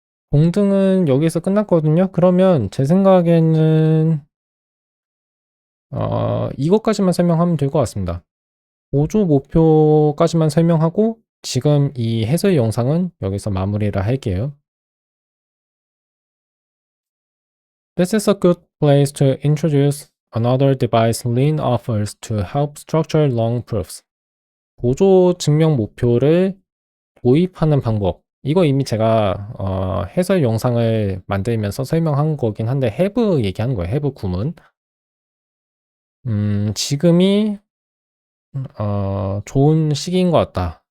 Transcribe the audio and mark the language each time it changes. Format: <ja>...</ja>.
<ko>동등은 여기서 끝났거든요. 그러면 제 생각에는 이것까지만 설명하면 될 것 같습니다. 보조 목표까지만 설명하고 지금 이 해설 영상은 여기서 마무리를 할게요.</ko> <en>This is a good place to introduce another device Lean offers to help structure long proofs.</en> <ko>보조 증명 목표를 도입하는 방법. 이거 이미 제가 해설 영상을 만들면서 설명한 거긴 한데 have 얘기하는 거예요. have 구문. 지금이 좋은 시기인 것 같다.</ko>